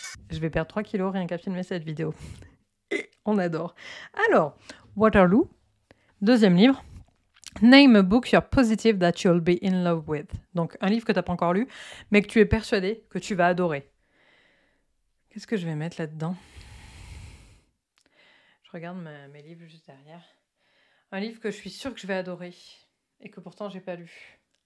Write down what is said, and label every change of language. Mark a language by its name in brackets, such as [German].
[French] Je vais perdre 3 kilos rien qu'à filmer cette vidéo. On adore. Alors, Waterloo, 2e livre. [English] Name a book you're positive that you'll be in love with. [French] Donc, un livre que tu n'as pas encore lu, mais que tu es persuadé que tu vas adorer. Qu'est-ce que je vais mettre là-dedans? Je regarde mes livres juste derrière. Un livre que je suis sûre que je vais adorer et que pourtant j'ai pas lu.